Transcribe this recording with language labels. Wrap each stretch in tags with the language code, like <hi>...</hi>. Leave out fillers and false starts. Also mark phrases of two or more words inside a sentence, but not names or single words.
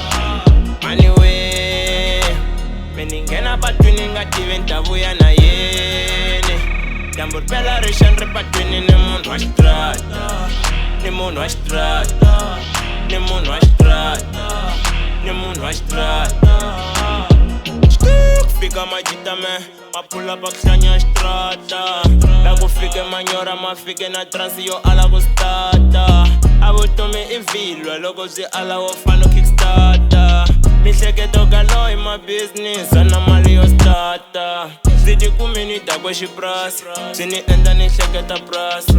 <ts>Anyway, me ni nghena patwini ni nga tivi ni ta vuya na yena. Dyambu ri pela ri xa ni ri patwini ni munhu wa xitrata, ni munhu wa xitrata, ni munhu wa xitrata, ni munhu wa xitrata. Fika majita me, ma</ts> <en>pull up</en> <ts>a kuhlanya xitrata. La ku fike manyora ma fike na transi yo ala ku starta. A vutomi I vilwa loko byi ala wo fana kickstarta. Mihleketo ka loyi ma business ana mali yo starta. Swi ti kumi ni ta kwe xiprasi, swi ni endla ni hleketa prasi.</ts>